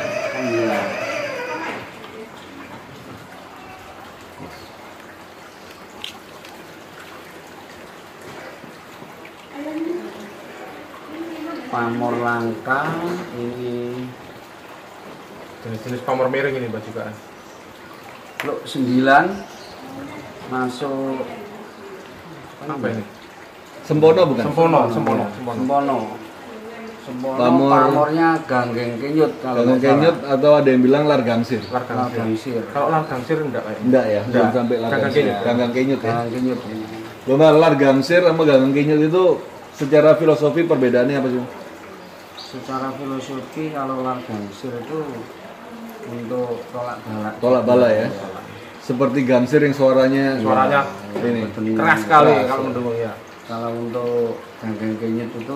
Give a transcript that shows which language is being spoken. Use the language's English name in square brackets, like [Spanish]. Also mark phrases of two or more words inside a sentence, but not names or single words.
[Indonesian] Alhamdulillah. Pamor langka ini Jenis-jenis pamor miring ini Mbak juga. Blok 9 masuk Apa ini? Sempono bukan? Sempono. Sempono Pamor. pamornya ganggeng kenyut kalau Ganggang nggak kenyut salah. atau ada yang bilang largangsir? Largangsir. Kalau largangsir enggak kayak. Enggak ya, belum Enggak. sampai Ganggang largangsir. kenyut. Ganggang kenyut ya. Ganggeng kenyut. Lomba largangsir sama ganggang kenyut itu secara filosofi perbedaannya apa sih? Secara filosofi kalau largangsir itu untuk tolak bala. Tolak bala ya. seperti gamsir yang suaranya ini ini keras sekali kalau mendukung ya. Kalau untuk ganggang kenyit itu